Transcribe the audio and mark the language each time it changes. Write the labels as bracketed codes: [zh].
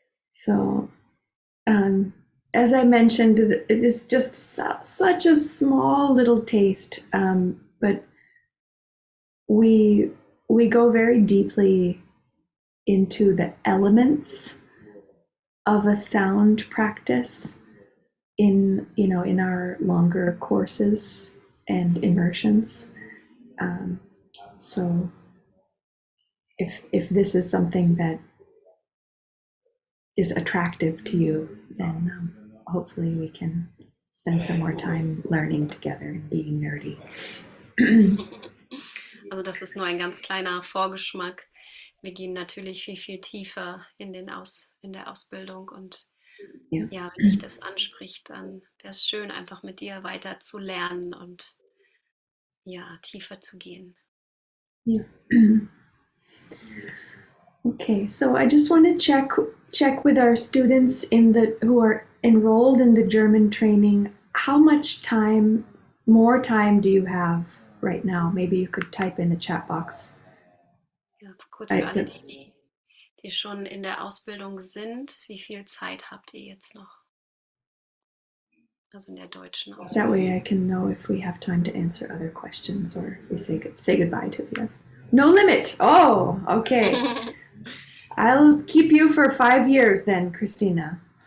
[en] So, as I mentioned, it is just such a small little taste, but we go very deeply into the elements of a sound practice in our longer courses and immersions. So if this is something that is attractive to you, then hopefully we can spend some more time learning together and being nerdy. [de] Also das ist nur ein ganz kleiner Vorgeschmack. Wir gehen natürlich viel tiefer in der Ausbildung und [en] Yeah. [de] ja, wenn dich das anspricht, dann wäre es schön, einfach mit dir weiter zu lernen und ja, tiefer zu gehen. [en] Yeah. Okay, so I just want to check with our students who are enrolled in the German training. How much more time do you have right now? Maybe you could type in the chat box. [de] Ja, kurz für alle, die schon in der Ausbildung sind, wie viel Zeit habt ihr jetzt noch? also in der deutschen [en] That [de] Ausbildung. [en] way I can know if we have time to answer other questions or if we say goodbye to the other. No limit. Oh, okay. I'll keep you for 5 years then, Kristina.